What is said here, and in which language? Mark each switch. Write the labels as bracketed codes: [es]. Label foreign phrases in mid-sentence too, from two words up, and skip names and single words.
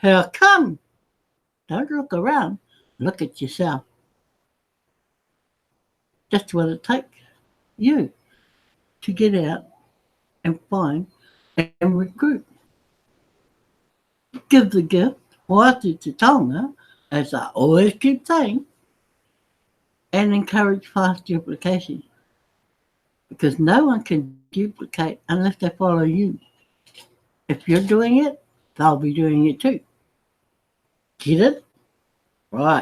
[en] How come? Don't look around. Look at yourself. That's what it takes you to get out and find and recruit. Give the gift, [mi] wāti te taonga, [en] as I always keep saying, and encourage fast duplication. Because no one can duplicate unless they follow you. If you're doing it, they'll be doing it too. Get it? Right.